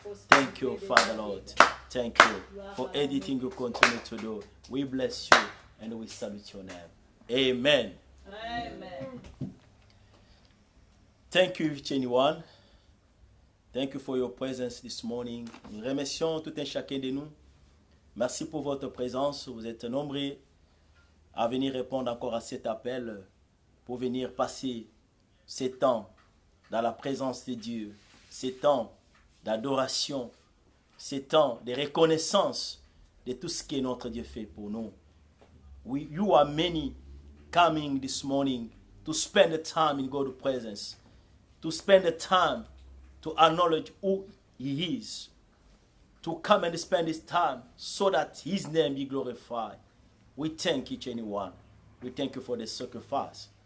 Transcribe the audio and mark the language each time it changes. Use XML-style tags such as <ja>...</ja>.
<en>Thank you, Father Lord. Thank you for everything you continue to do. We bless you and we salute your name. Amen. Amen. Thank you, each and one. Thank you for your presence this morning.</en> <fr>Nous remercions tout un chacun de nous. Merci pour votre présence. Vous êtes nombreux à venir répondre encore à cet appel pour venir passer ces temps dans la présence de Dieu, ces temps d'adoration, ces temps de reconnaissance de tout ce que notre Dieu fait pour nous.</fr> <en>You are many coming this morning to spend the time in God's presence, to spend the time to acknowledge who He is, to come and spend His time so that His name be glorified. We thank each and one. We thank you for the sacrifice.</en>